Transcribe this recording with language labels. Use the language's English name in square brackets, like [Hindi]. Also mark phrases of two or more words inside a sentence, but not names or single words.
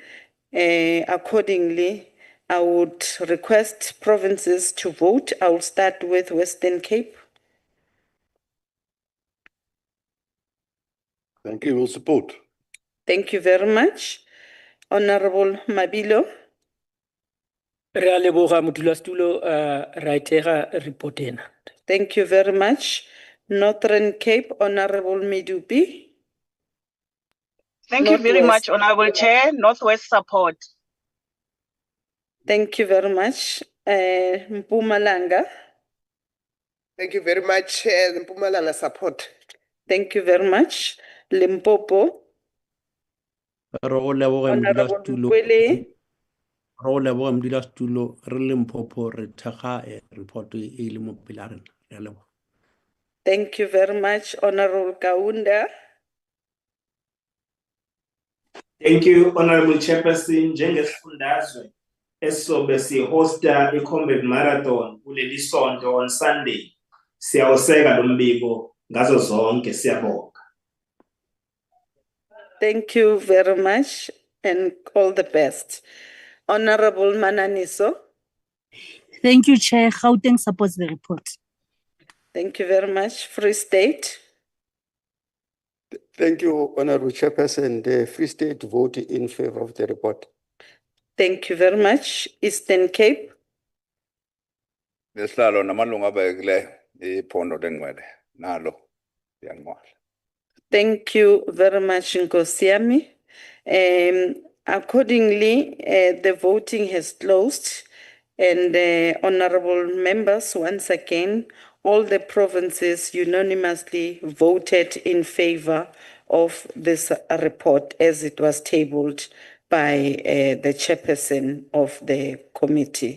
[English] Accordingly, I would request provinces to vote. I will start with Western Cape. Thank you. We'll support. Thank you very much. Honorable Mabilo. [Tswana] Re a leboga modulasetulo ra itega report ena. [English] Thank you very much. Northern Cape, Honorable Medupi. Thank you very much, Honorable Chair. Northwest support. Thank you very much. Mpumalanga. Thank you very much, Mpumalanga support. Thank you very much. Limpopo. Honorable Kwele. [Tswana] Modulasetulo re Limpopo re thekga report e le mo pele ga rena. Re a leboga. [English] Thank you very much, Honorable Kaunda. Thank you, Honorable Chairperson. [Zulu] Njengesifundazwe esobe sihosta i-combat marathon kuleli sonto [English] on Sunday. [Zulu] Siyawuseka lo mbiko ngazo zonke, siyabonga. [English] Thank you very much and all the best. Honorable Mananiso. Thank you, Chair. Gauteng supports the report. Thank you very much. Free State. Thank you, Honorable Chairperson. The Free State vote in favor of the report. Thank you very much. Eastern Cape. [Xhosa] Nesihlalo namalungu abekileyo iphondo lengcwele nalo liyanqwala. [English] Thank you very much, Nkosiami. Accordingly, the voting has closed, and honorable members, once again, all the provinces unanimously voted in favor of this report as it was tabled by the chairperson of the committee.